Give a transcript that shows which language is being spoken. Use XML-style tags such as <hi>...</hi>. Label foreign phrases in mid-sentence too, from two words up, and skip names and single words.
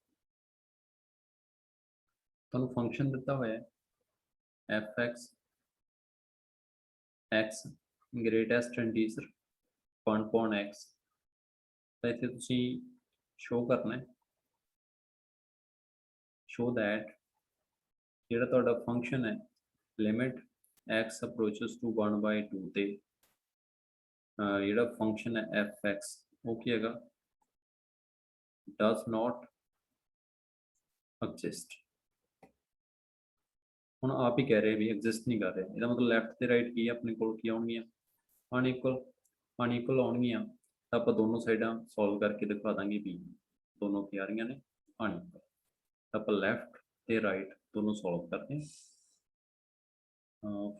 <pa>ਤੁਹਾਨੂੰ ਫੰਕਸ਼ਨ ਦਿੱਤਾ ਹੋਇਆ ਹੈ f(x) x</pa> <en>greatest integer</en> <pa>1/x, ਤਾਂ ਇੱਥੇ ਤੁਸੀਂ ਸ਼ੋ ਕਰਨਾ ਹੈ</pa> <en>show that</en> <pa>ਜਿਹੜਾ ਤੁਹਾਡਾ ਫੰਕਸ਼ਨ ਹੈ</pa> <en>limit x approaches to 1/2</en> <pa>ਤੇ ਜਿਹੜਾ ਫੰਕਸ਼ਨ ਹੈ f(x) ਉਹ ਕੀ ਹੈਗਾ</pa> <en>does not exist।</en> <pa>ਹੁਣ ਆਪ ਹੀ ਕਹਿ ਰਹੇ ਵੀ ਐਗਜ਼ਿਸਟ ਨਹੀਂ ਕਰ ਰਿਹਾ, ਇਹਦਾ ਮਤਲਬ ਲੈਫਟ ਤੇ ਰਾਈਟ ਕੀ ਆਪਣੇ ਕੋਲ ਕੀ ਆਉਣਗੀਆਂ ਅਨਇਕੁਅਲ ਆਉਣਗੀਆਂ, ਤਾਂ ਆਪਾਂ ਦੋਨੋਂ ਸਾਈਡਾਂ ਸੋਲਵ ਕਰਕੇ ਦਿਖਾ ਦਾਂਗੇ ਵੀ ਦੋਨੋਂ ਕੀ ਆ ਰਹੀਆਂ ਨੇ ਅਨਇਕੁਅਲ। ਤਾਂ ਆਪਾਂ ਲੈਫਟ ਤੇ ਰਾਈਟ ਦੋਨੋਂ ਸੋਲਵ ਕਰਦੇ ਹਾਂ।</pa>